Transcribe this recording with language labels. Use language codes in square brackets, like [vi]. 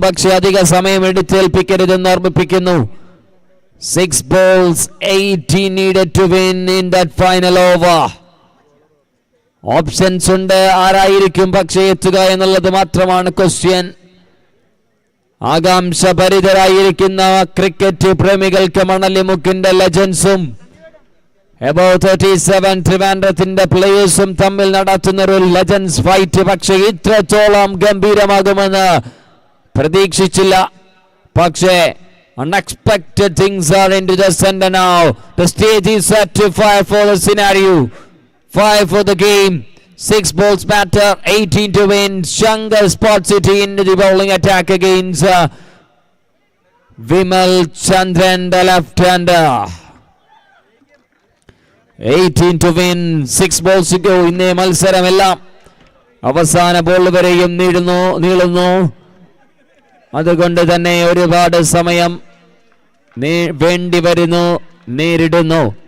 [ml] പക്ഷേ അധിക സമയം എടുത്തേൽപ്പിക്കരുതെന്ന് ഓർമ്മിപ്പിക്കുന്നു. [en] 6 balls, 18 needed to win in that final over. [ml] Options ഉണ്ട്. ആരായിരിക്കും പക്ഷേ എത്തുക എന്നുള്ളത് മാത്രമാണ് ക്വസ്റ്റ്യൻ. ആകാംക്ഷഭരിതരായിരിക്കുന്ന ക്രിക്കറ്റ് പ്രേമികൾക്ക് മണലിമുക്കിന്റെ ലെജൻസും About 37 ട്രിവാൻഡ്രത്തിന്റെ പ്ലേയേഴ്സും തമ്മിൽ നടത്തുന്ന ഒരു ലെജൻസ് ഫൈറ്റ് പക്ഷേ ഇത്രത്തോളം ഗംഭീരമാകുമെന്ന് പ്രതീക്ഷിച്ചില്ല. [en] പക്ഷേ unexpected things are into the center now. The stage is set to fire for the scenario. 5 for the game. 6 balls batter. 18 to win. Shankar Sport City into the bowling attack against Vimal Chandran, the left-hander. 18 to win. 6 balls to go. [ml] ഇന്നേ മത്സരമെല്ലാം അവസാന ball വരെയും നീളുന്നു. അതുകൊണ്ട് തന്നെ ഒരുപാട് സമയം വേണ്ടി വരുന്നു, നേരിടുന്നു.